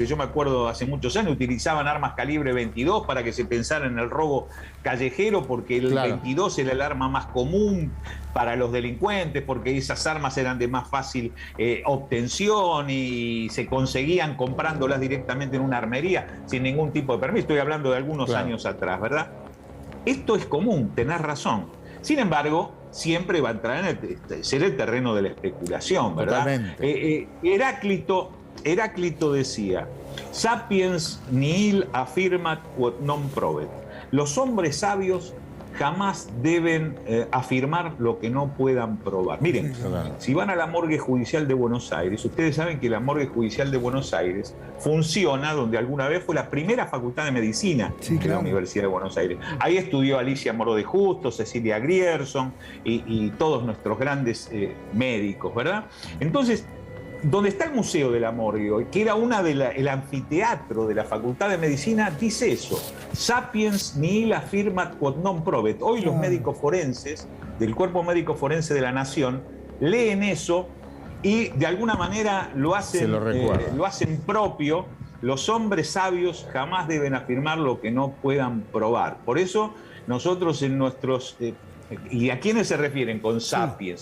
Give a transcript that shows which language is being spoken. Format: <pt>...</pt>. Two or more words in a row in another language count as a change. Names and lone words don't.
<es>Yo me acuerdo hace muchos años utilizaban armas calibre 22 para que se pensara en el robo callejero, porque el 22 era el arma más común para los delincuentes, porque esas armas eran de más fácil obtención y se conseguían comprándolas directamente en una armería sin ningún tipo de permiso. Estoy hablando de algunos años atrás, ¿verdad? Esto es común, tenés razón. Sin embargo, siempre va a entrar en ser el terreno de la especulación, ¿verdad?</es> <la>Heráclito decía: sapiens nihil affirmat quod non provet.</la> <es>Los hombres sabios jamás deben afirmar lo que no puedan probar. Miren, si van a la morgue judicial de Buenos Aires, ustedes saben que la morgue judicial de Buenos Aires funciona donde alguna vez fue la primera facultad de medicina de la Universidad de Buenos Aires. Ahí estudió Alicia Moro de Justo, Cecilia Grierson y todos nuestros grandes médicos, ¿verdad? Entonces, donde está el Museo de la Morgue, que era el anfiteatro de la Facultad de Medicina, dice eso:</es> <la>sapiens nihil affirmat quod non provet.</la> <es>Hoy los médicos forenses, del Cuerpo Médico Forense de la Nación, leen eso y de alguna manera lo hacen propio. Los hombres sabios jamás deben afirmar lo que no puedan probar. Por eso nosotros en nuestros... ¿y a quiénes se refieren con sapiens?</es>